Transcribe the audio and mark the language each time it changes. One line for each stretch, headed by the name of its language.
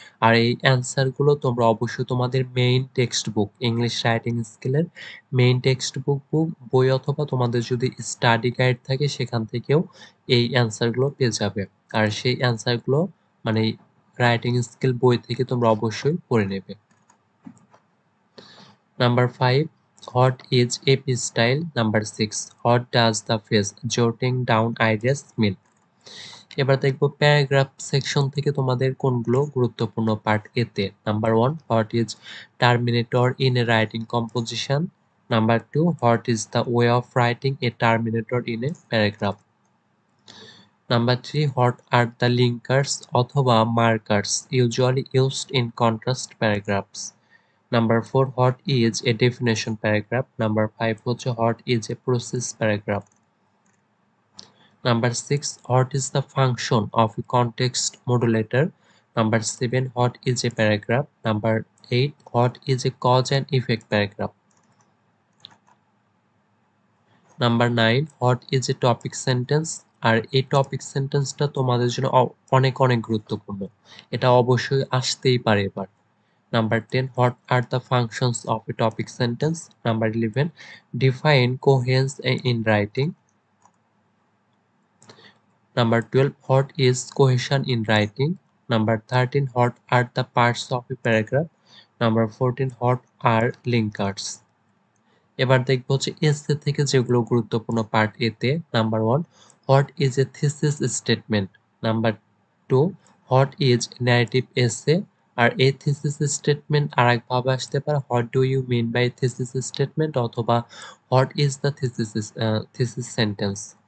Bangla: আর এই অ্যান্সারগুলো তোমরা অবশ্যই তোমাদের main text book, English writing স্কিলের মেইন টেক্সট বুক বই, অথবা তোমাদের যদি স্টাডি গাইড থাকে সেখান থেকেও এই অ্যান্সারগুলো পেয়ে যাবে। আর সেই অ্যান্সারগুলো মানে রাইটিং স্কিল বই থেকে তোমরা অবশ্যই পড়ে নেবে।
English: Number 5, what is AP style? Number 6, what does the phrase jotting down ideas mean?
Bangla: এবার দেখব প্যারাগ্রাফ সেকশন থেকে তোমাদের কোনগুলো গুরুত্বপূর্ণ পার্ট এ তে।
English: Number 1, what is terminator in a writing composition? Number 2, what is the way of writing a terminator in a paragraph? Number 3, what are the linkers অথবা markers usually used in contrast paragraphs? Number 4, what is a definition paragraph? Number 5 what is a process paragraph? Number 6, what is the function of a context modulator? Number 7, what is a paragraph? Number 8, what is a cause and effect paragraph? Number 9, what is a topic sentence?
Bangla: আর এই topic সেন্টেন্সটা তোমাদের জন্য অনেক গুরুত্বপূর্ণ, এটা অবশ্যই আসতেই পারে এবার।
English: Number 10, what are the functions of a topic sentence? Number 11, define coherence in writing. Number 12, what is cohesion in writing? Number 13, what are the parts of a paragraph? Number 14, what are linkers?
Bangla: এবার দেখব এসে থেকে যেগুলো গুরুত্বপূর্ণ part এ তে।
English: Number 1, what is a thesis statement. Number 2, what is narrative essay. আর এই thesis statement
Bangla: আরেকভাবে আসতে পারে
English: What do you mean by thesis statement অথবা what is the thesis sentence.